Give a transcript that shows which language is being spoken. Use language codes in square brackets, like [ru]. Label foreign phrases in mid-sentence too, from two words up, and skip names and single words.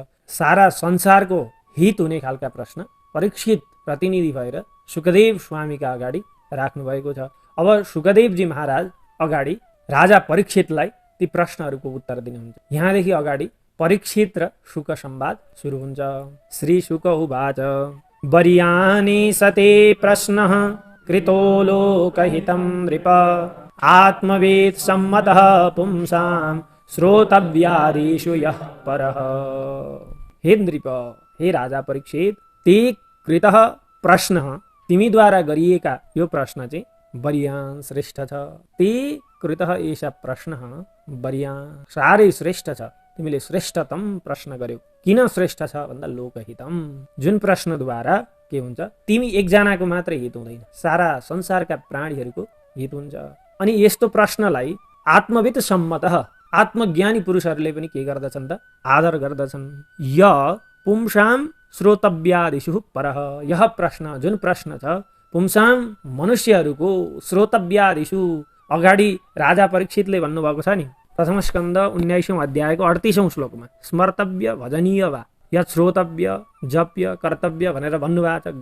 [ne] सारा संसारको हित हुने खालका प्रश्न परीक्षित प्रतिनिधि भएर सुकदेव स्वामीका अगाडि राख्नुभएको छ। अब सुकदेवजी महाराज अगाडि राजा परीक्षितलाई ती प्रश्नहरूको उत्तर दिनुहुन्छ। यहाँदेखि अगाडि परीक्षित र शुक संवाद सुरु हुन्छ। [sa] श्री शुक उवाच वर्यानि सते प्रश्नः कृतो लोकहितं नृप आत्मवेद सम्मतः पुंसां श्रोतव्यादिषु यः परः। [ne] हे नृप, हे राजा परीक्षित, [sa] ते कृतः प्रश्नः, [ne] तिमीद्वारा गरिएका यो प्रश्न चाहिँ वर्यान् श्रेष्ठ छ। [sa] ते कृतः एषा प्रश्नः वर्यान्, [ne] साह्रै श्रेष्ठ छ। तिमीले श्रेष्ठतम प्रश्न गर्यौ। किन श्रेष्ठ छ भन्दा लोकहितम, जुन प्रश्नद्वारा के हुन्छ, तिमी एकजनाको मात्र हित हुँदैन, सारा संसारका प्राणीहरूको हित हुन्छ। अनि यस्तो प्रश्नलाई [sa] आत्मविद सम्मतः, [ne] आत्मज्ञानी पुरुषहरूले पनि के गर्दछन् त, आदर गर्दछन्। [sa] य पुंसाम श्रोतव्यादिषु परः, [ne] यह प्रश्न, जुन प्रश्न छ, पुंसाम मनुष्यहरूको श्रोतव्यादिषु, अगाडि राजा परीक्षितले भन्नुभएको छ नि प्रथम स्कन्द 19औं अध्यायको 38औं श्लोकमा, स्मर्तव्य भजनीय वा या श्रोतव्य, जप्य, कर्तव्य भनेर भन्नुभएको छ।